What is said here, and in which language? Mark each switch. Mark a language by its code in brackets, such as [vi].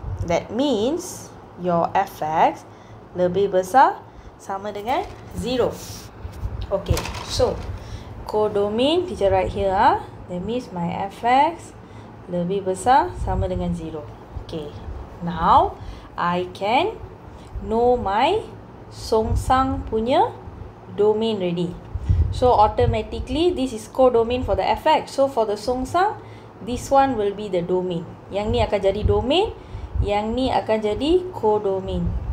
[en] That means your fx [ms] lebih besar sama dengan [en] 0. Okay, so codomain teacher write here. That means my fx [ms] lebih besar sama dengan [en] 0. Okay, now I can know my [ms] songsang punya [en] domain ready. So automatically this is codomain for the fx. So for the songsang, this one will be the domain. [ms] Yang ni akan jadi domain, yang ni akan jadi codomain.